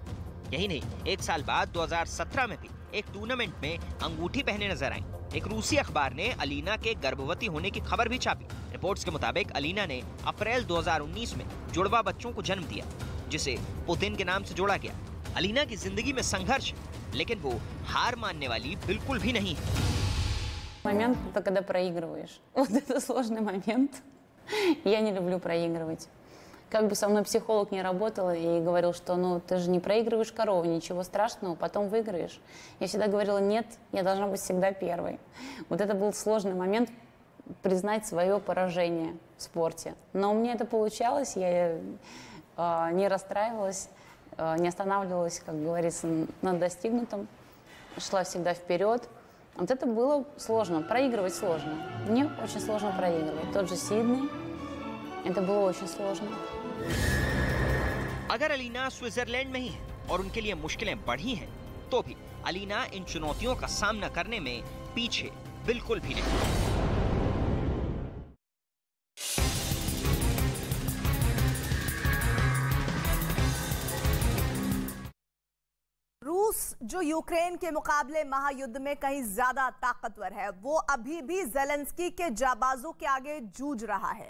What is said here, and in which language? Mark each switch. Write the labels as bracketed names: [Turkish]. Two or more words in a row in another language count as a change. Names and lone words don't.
[Hindi] यही नहीं, एक साल बाद 2017 में भी एक टूर्नामेंट में अंगूठी पहने नजर आई। एक रूसी अखबार ने अलीना के गर्भवती होने की खबर भी छापी। रिपोर्ट्स के मुताबिक अलीना ने अप्रैल 2019 में जुड़वा बच्चों को जन्म दिया, जिसे पुतिन के नाम से जोड़ा गया। अलीना की जिंदगी में संघर्ष, लेकिन वो हार मानने वाली बिल्कुल भी नहीं है। [Russian] Момент, это когда проигрываешь. Вот это сложный момент. Я не люблю проигрывать. Как бы со мной психолог не работал и говорил, что ну ты же не проигрываешь корову, ничего страшного, потом выиграешь. Я всегда говорила, нет, я должна быть всегда первой. Вот это был сложный момент, признать свое поражение в спорте. Но мне это получалось, я не расстраивалась, не останавливалась, как говорится, на достигнутом, шла всегда вперед. Вот это было сложно, проигрывать сложно. Мне очень сложно проигрывать. Тот же Сидней, это было очень сложно. [Hindi] अगर अलीना स्विट्जरलैंड में ही है और उनके लिए मुश्किलें बढ़ी हैं, तो भी अलीना इन चुनौतियों का सामना करने में पीछे बिल्कुल भी नहीं। रूस जो यूक्रेन के मुकाबले महायुद्ध में कहीं ज्यादा ताकतवर है, वो अभी भी जेलेंस्की के जाबाजों के आगे जूझ रहा है।